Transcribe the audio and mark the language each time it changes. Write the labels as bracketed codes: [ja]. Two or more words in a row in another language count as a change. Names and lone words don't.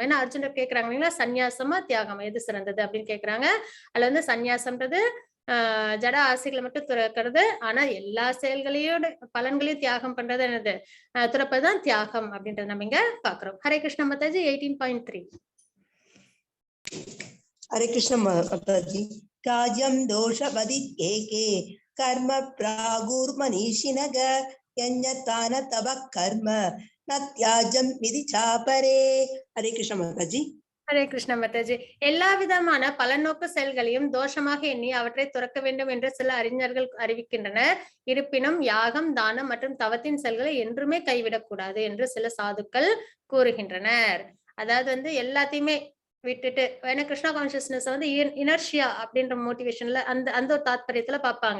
[ta] ஏன்னா அர்ஜுனர் கேக்குறாங்க இல்லைங்களா, சந்நியாசமா தியாகம் எது சிறந்தது அப்படின்னு கேக்குறாங்க. அதுல வந்து சந்நியாசம்ன்றது ஜட ஆசைகளை மட்டும் துறக்கிறது, ஆனா எல்லா செயல்களையோட பலன்களையும் தியாகம் பண்றது என்னது, துறப்பதுதான் தியாகம் அப்படின்றத நம்ம இங்க பாக்குறோம். ஹரே கிருஷ்ண மாதாஜி 18.3. [hi] हरे कृष्ण माताजी। [sa] त्याज्यं दोषवदित्येके कर्म प्रागुर्मनीषिणः यज्ञतान तव कर्म न त्याज्यं विधि चापरे। [hi] हरे कृष्ण माताजी। [ta] ஹரே கிருஷ்ண மாதாஜி. எல்லா விதமான பலநோக்கு செயல்களையும் தோஷமாக எண்ணி அவற்றை துறக்க வேண்டும் என்று சில அறிஞர்கள் அறிவிக்கின்றனர். இருப்பினும் யாகம், தானம் மற்றும் தவத்தின் செயல்களை என்றுமே கைவிடக்கூடாது என்று சில சாதுக்கள் கூறுகின்றனர். அதாவது வந்து எல்லாத்தையுமே விட்டுட்டு, ஏன்னா கிருஷ்ணா கான்சியஸ்னஸ் வந்து இனர்ஷியா அப்படின்ற மோட்டிவேஷன்ல அந்த அந்த ஒரு தாத்பரியத்துல பார்ப்பாங்க.